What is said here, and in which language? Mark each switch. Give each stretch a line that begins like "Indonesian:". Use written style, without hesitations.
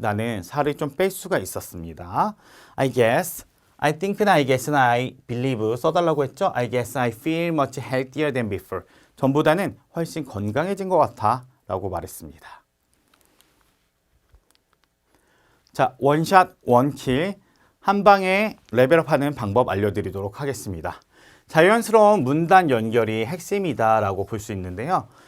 Korean: 나는 살을 좀 뺄 수가 있었습니다.
English: I guess, I think나 I guess나 I believe 써달라고 했죠. I guess I feel much healthier than before.
Korean: 전보다는 훨씬 건강해진 것 같아 라고 말했습니다. 자, 원샷, 원킬 한 방에 레벨업하는 방법 알려드리도록 하겠습니다. 자연스러운 문단 연결이 핵심이다 라고 볼 수 있는데요.